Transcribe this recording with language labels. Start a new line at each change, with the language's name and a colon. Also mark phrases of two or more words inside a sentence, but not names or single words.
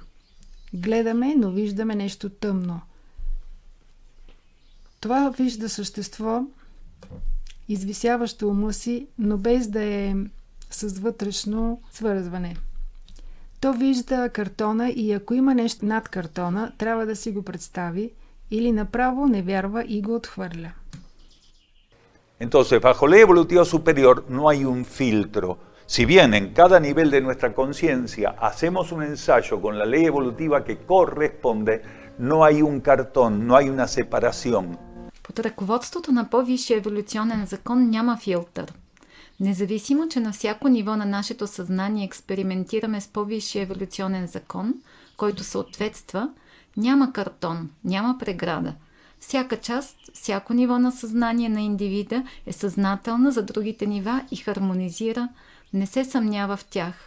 Bulgarian: Гледаме, но виждаме нещо тъмно. Това вижда същество, извисяващо ума си, но без да е с вътрешно свързване. То вижда картона и ако има нещо над картона, трябва да си го представи или направо не вярва и го отхвърля.
Spanish: Entonces, bajo ley evolutiva superior no hay un filtro. Si bien en cada nivel de nuestra conciencia hacemos un ensayo con la ley evolutiva que corresponde, no hay un cartón, no hay una separación.
Bulgarian: Под ръководството на по-висшия еволюционен закон няма филтър. Независимо, че на всяко ниво на нашето съзнание експериментираме с по-висшия еволюционен закон, който съответства, няма картон, няма преграда. Всяка част, всяко ниво на съзнание на индивида е съзнателна за другите нива и хармонизира, не се съмнява в тях.